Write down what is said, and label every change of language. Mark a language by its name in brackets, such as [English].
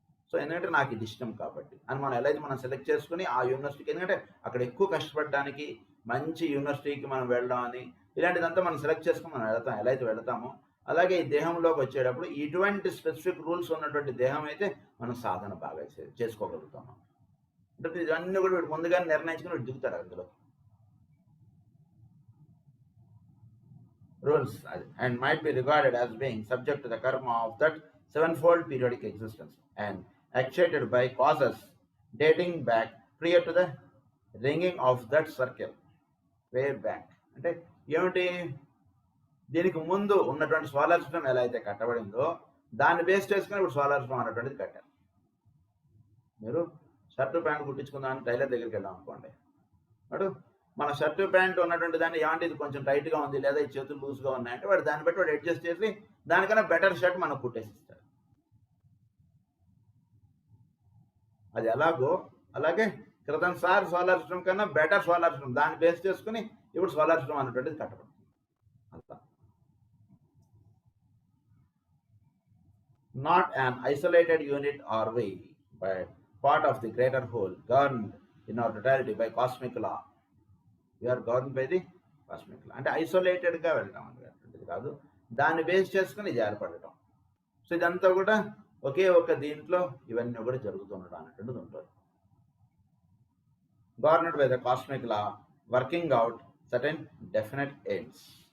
[Telugu] So ఎందుకంటే నాకు ఇది ఇష్టం కాబట్టి అని మనం ఎలా అయితే మనం సెలెక్ట్ చేసుకుని ఆ యూనివర్సిటీకి, ఎందుకంటే అక్కడ ఎక్కువ కష్టపడడానికి మంచి యూనివర్సిటీకి మనం వెళ్ళడం అని ఇలాంటిదంతా మనం సెలెక్ట్ చేసుకుని మనం వెళ్తాం. ఎలా అయితే వెళ్తామో అలాగే ఈ దేహంలోకి వచ్చేటప్పుడు ఇటువంటి స్పెసిఫిక్ రూల్స్ ఉన్నటువంటి దేహం అయితే మనం సాధన బాగా చేసుకోగలుగుతాము. అంటే ఇవన్నీ కూడా వీడు ముందుగానే నిర్ణయించుకుని వీడు దిగుతాడు అందులో. [English] Rules and might be regarded as being subject to the karma of that sevenfold periodic existence and actuated by causes dating back prior to the ringing of that circle. Way back [Telugu] అంటే ఏమిటి, దీనికి ముందు ఉన్నటువంటి solar system ఎలా అయితే కట్టబడిందో దాన్ని base చేసుకుని ఇప్పుడు సోలార్ సిస్టమ్ అన్నటువంటిది కట్టారు. మీరు షర్టు ప్యాంట్ కుట్టించుకుందామని టైలర్ దగ్గరికి వెళ్ళాం అనుకోండి, వాడు మన షర్టు ప్యాంట్ ఉన్నటువంటి దాన్ని ఏమంటే ఇది కొంచెం టైట్గా ఉంది లేదా ఈ చేతులు లూజ్గా ఉన్నాయంటే వాడు దాన్ని బట్టి వాడు అడ్జస్ట్ చేసి దానికన్నా బెటర్ షర్ట్ మనకు కుట్టేసిస్తాడు. అది ఎలాగో అలాగే క్రితంసారి సోలార్ సిస్టమ్ కన్నా బెటర్ సోలార్ సిస్టమ్ దాన్ని బేస్ చేసుకుని ఇప్పుడు సోలార్ సిస్టమ్ అనేటువంటిది కట్టబడుతుంది. [English] అంతా not an isolated unit or we, but part of the greater whole, governed in our totality by cosmic law. We are governed by the cosmic law. [Telugu] అంటే ఐసోలేటెడ్గా వెళ్ళడం అనేటువంటిది కాదు, దాన్ని బేస్ చేసుకుని ఇది ఏర్పడటం. సో ఇదంతా కూడా ఒకే ఒక దీంట్లో ఇవన్నీ కూడా జరుగుతుండడం అనేటువంటిది ఉంటుంది. [English] Governed by the cosmic law, working out certain definite aims.